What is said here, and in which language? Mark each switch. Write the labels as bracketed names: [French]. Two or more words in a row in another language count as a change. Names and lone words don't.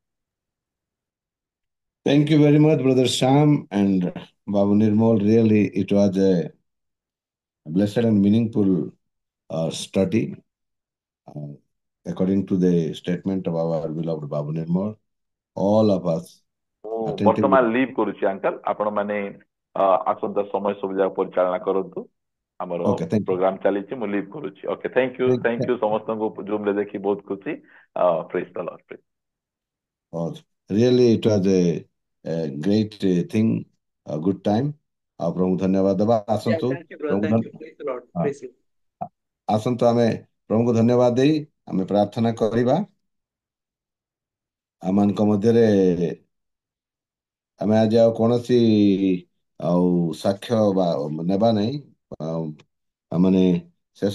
[English] Thank you very much, Brother Sham and Babu Nirmal. Really, it was a blessed and meaningful study. According to the statement of our beloved Babu Nirmal, all of us [Odia] ମୁଁ [English] attentively. [Odia] ବର୍ତ୍ତମାନ ଲିଭ୍ କରୁଛି ଅଙ୍କଲ ଆପଣ ମାନେ ଆସନ୍ତା ସମୟ ସବୁ ଯାକ ପରିଚାଳନା କରନ୍ତୁ ଆମର [English] Okay, thank you. [Odia] ପ୍ରୋଗ୍ରାମ ଚାଲିଛି ମୁଁ ଲିଭ୍ କରୁଛି [English] okay thank you [Odia] ସମସ୍ତଙ୍କୁ ଜୁମ୍ ରେ ଦେଖି ବହୁତ ଖୁସି [English] praise the Lord Really, it was a great thing, a good time. [Odia] ଆପଣଙ୍କୁ ଧନ୍ୟବାଦ ଦେବା [English] Yeah, [Odia] ଆସନ୍ତୁ [English] thank you, brother. Thank you. Praise the Lord. Praise you. [Odia] ଆସନ୍ତୁ ଆମେ ପ୍ରଭୁଙ୍କୁ ଧନ୍ୟବାଦ ଦେଇ ଆମେ ପ୍ରାର୍ଥନା କରିବା ଆମମାନଙ୍କ ମଧ୍ୟରେ ଆମେ ଆଜି ଆଉ କୌଣସି ଆଉ ସାକ୍ଷ୍ୟ ବା ନେବା ନାହିଁ ମାନେ ଶେଷ